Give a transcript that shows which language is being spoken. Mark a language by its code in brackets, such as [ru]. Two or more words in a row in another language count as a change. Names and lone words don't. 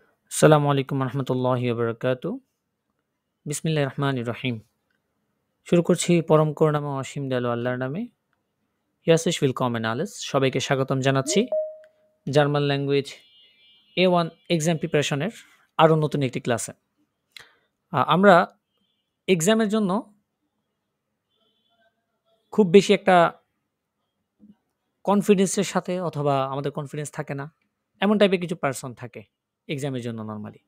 [ar] السلام عليكم ورحمة الله وبركاته. بسم الله الرحمن الرحيم. [bn] শুরু করছি পরম করুণাময় অসীম দয়ালু আল্লাহর নামে। [de] ইয়াসিস willkommen alles। [bn] সবাইকে স্বাগতম জানাচ্ছি [en] German language A1 exam preparation [bn] আরও নতুন একটি ক্লাসে। আমরা এক্সামের জন্য খুব বেশি একটা কনফিডেন্সের সাথে অথবা আমাদের কনফিডেন্স থাকে না, এমন টাইপের কিছু পার্সন থাকে এক্সামের জন্য নরমালি।